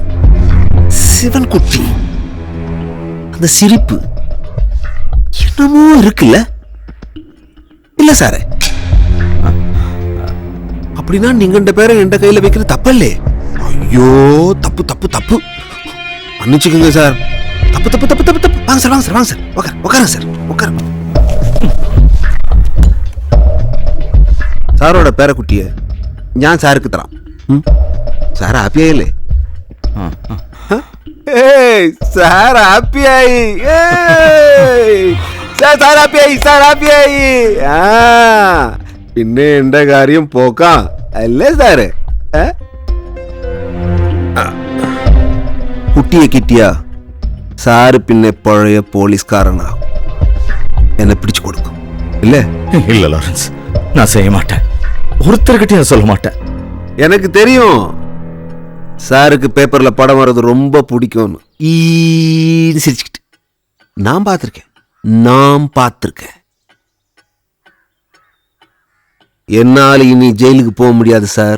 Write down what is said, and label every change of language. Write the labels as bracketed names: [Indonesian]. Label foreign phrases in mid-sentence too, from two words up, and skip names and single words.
[Tamil] சிவன் குட்டி அந்த சிரிப்பு என்னமோ இருக்குல்ல? இல்ல சாரு, அப்படின்னா நீங்க இந்த பேரை என் கையில வைக்கிறது தப்பல்லே. ஐயோ, தப்பு தப்பு தப்பு, மன்னிச்சுக்கோங்க சார். தப்பு தப்பு தப்பு தப்பு தப்பு. வாங்க சார், வாங்க சார், வாங்க சார், உட்காருங்க சார், உட்காருங்க. [Malayalam] സാറോടെ പേരക്കുട്ടിയെ ഞാൻ സാർക്ക് തരാം. സാർ ഹാപ്പിയായില്ലേ? സാർ ഹാപ്പിയായി. സാർ ഹാപ്പിയായി, സാർ ഹാപ്പിയായി. ആ പിന്നെ എന്റെ കാര്യം പോക്കാം അല്ലേ സാറ്? കുട്ടിയെ കിട്ടിയ സാറ് പിന്നെ പഴയ പോലീസ്കാരനാകും. എന്നെ പിടിച്ചു കൊടുക്കും ഇല്ലേ? [Tamil] இல்ல லாரன்ஸ், நான் செய்ய மாட்டேன். ஒருத்தர்கிட்டயும் சொல்ல மாட்டேன். எனக்கு தெரியும் சாருக்கு பேப்பர்ல படம் வர்றது ரொம்ப பிடிக்கும். சிரிச்சுக்கிட்டு நான் பார்த்திருக்கேன். என்னால இனி ஜெயிலுக்கு போக முடியாது சார்.